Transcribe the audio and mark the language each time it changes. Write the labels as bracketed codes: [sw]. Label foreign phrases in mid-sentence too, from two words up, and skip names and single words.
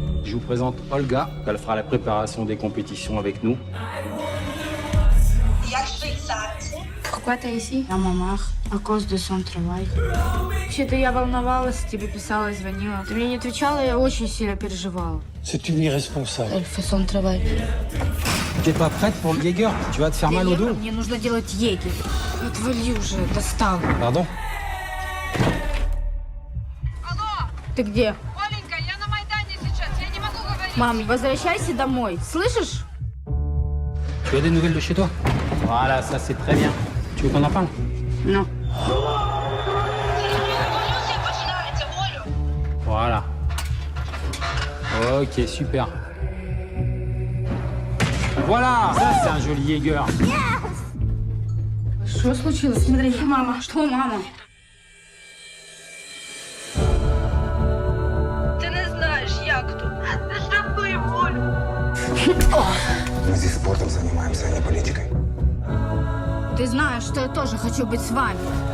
[fr] Je vous présente Olga, elle fera la préparation des compétitions avec nous. Pourquoi t'es ici? À ma mère, à cause de son travail. [ru] Вообще-то я волновалась, тебе писала, звонила. Ты мне не отвечала, я очень сильно переживала. [fr] C'est une irresponsable. Elle fait son travail. T'es pas prête pour le Jaeger? Tu vas te faire mal au dos. [ru] Мне нужно делать егерь. Отвали уже, достал. [fr] Pardon? [ru] Алло! Ты где? Оленька, я на Майдане сейчас, я не могу говорить. Мам, возвращайся домой, слышишь? [fr] Tu as des nouvelles de chez toi? Voilà, ça c'est très bien. Tu veux qu'on en parle? Non. Voilà. Ok, super. Voilà, ça c'est un joli Jaeger. [ru] Что случилось? Смотри, мама. Что, мама? [uk] Ти не знаєш, як тут. Ти жартує волю. [ru] Мы здесь спортом занимаемся, а не политикой. Ты знаешь, что я тоже хочу быть с вами.